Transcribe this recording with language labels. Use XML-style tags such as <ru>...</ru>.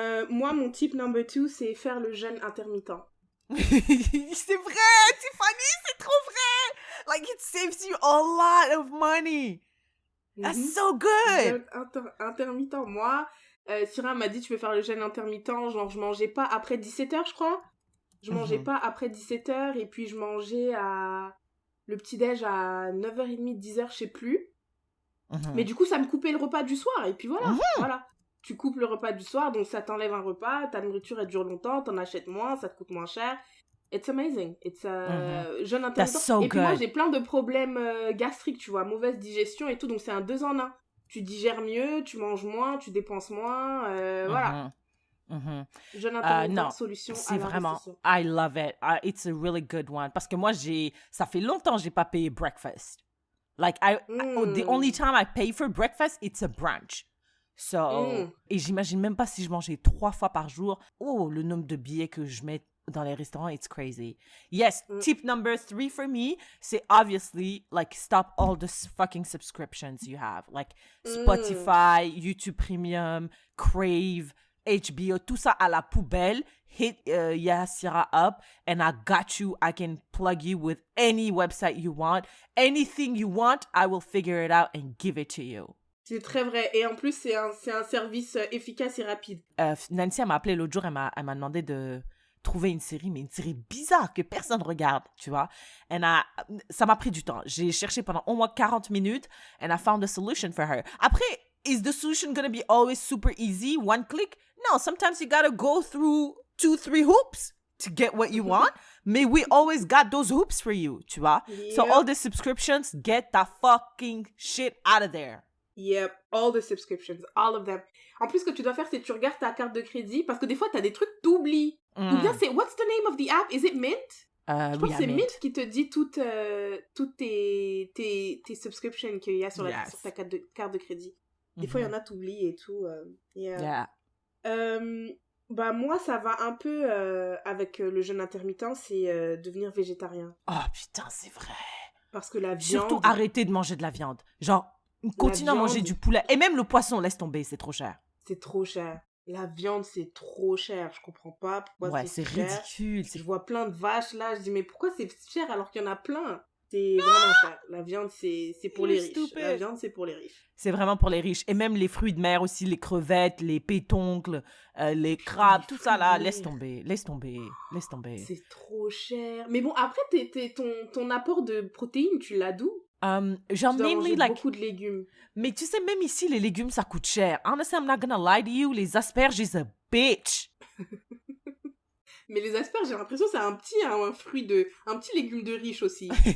<fr>Moi, mon</fr> <en>tip number 2,</en> <fr>c'est faire le jeûne intermittent. C'est vrai, Tiffany, c'est trop vrai.</fr> <en>It saves you a lot of money. That's so good.</en> <fr>Jeûne intermittent. Moi, Syrah m'a dit tu peux faire le jeûne intermittent, genre je mangeais pas après 17h, je crois. Je mangeais pas après 17h et puis je mangeais le petit-déj à 9h30, 10h, je sais plus. Mais du coup, ça me coupait le repas du soir. Et puis voilà. Tu coupes le repas du soir, donc ça t'enlève un repas. Ta nourriture, elle dure longtemps. T'en achètes moins, ça te coûte moins cher.</fr> <en>It's amazing. It's jeûne intermittent. That's so</en> <fr>et puis moi,</fr> <en>good.</en> <fr>j'ai plein de problèmes gastriques, tu vois. Mauvaise digestion et tout. Donc c'est un 2 en 1. Tu digères mieux, tu manges moins, tu dépenses moins. Voilà. Jeûne intermittent, Non, solution à c'est vraiment, l'investissement.</fr> <en>I love it. It's a really good one.</en> <fr>Parce que moi, ça fait longtemps que j'ai pas payé breakfast.</fr> <en>Like, the only time I pay for breakfast, it's a brunch.</en> <fr>So, et j'imagine même pas si je mangeais 3 fois par jour. Oh, le nombre de billets que je mets dans les restaurants,</fr> <en>it's crazy.</en> <fr>Yes, tip number 3 for me, c'est obviously, like, stop all the fucking subscriptions you have. Like, Spotify, YouTube Premium, Crave, HBO, tout ça à la poubelle.</fr> <en>Hit Yasira up and I got you. I can plug you with any website you want. Anything you want, I will figure it out and give it to you.</en> <fr>C'est très vrai. Et en plus, c'est un service efficace et rapide. Nancy, elle m'a appelé l'autre jour, elle m'a demandé de trouver une série, mais une série bizarre que personne regarde, tu vois. Ça m'a pris du temps. J'ai cherché pendant au moins 40 minutes</fr> <en>and I found a solution for her. Après, is the solution going to be always super easy, one click? No, sometimes you gotta go through 2-3 hoops to get what you want. Mais we always got those hoops for you,</en> <fr>tu vois.</fr> <en>Yep. So all the subscriptions, get that fucking shit out of there. Yep, all the subscriptions, all of them.</en> <fr>En plus, ce que tu dois faire, c'est que tu regardes ta carte de crédit parce que des fois, t'as des trucs t'oublies. Ou bien, c'est</fr> <en>what's the name of the app? Is it Mint?</en> <fr>Je pense que c'est Mint qui te dit toutes tes subscriptions qu'il y a sur ta carte de crédit. Des fois, il y en a t'oublies et tout. Yeah. Bah moi, ça va un peu avec le jeûne intermittent, c'est devenir végétarien. Oh putain, c'est vrai. Parce que la viande... Surtout arrêter de manger de la viande. Genre, continue à manger du poulet. Et même le poisson, laisse tomber, c'est trop cher. C'est trop cher. La viande, c'est trop cher. Je comprends pas pourquoi c'est cher. Ridicule. Je vois plein de vaches là, je dis mais pourquoi c'est cher alors qu'il y en a plein? C'est vraiment cher. La viande, c'est pour les riches. La viande, c'est pour les riches. C'est vraiment pour les riches. Et même les fruits de mer aussi, les crevettes, les pétoncles, les crabes, tout ça là, laisse tomber. C'est trop cher. Mais bon, après, ton apport de protéines, tu l'as d'où?</fr> <en>Genre, mainly, like,</en> <fr>beaucoup de légumes. Mais tu sais, même ici, les légumes, ça coûte cher. Honestly, I'm not gonna lie to you, les asperges is a bitch. Mais les asperges, j'ai l'impression que c'est un petit légume de riche aussi.</fr>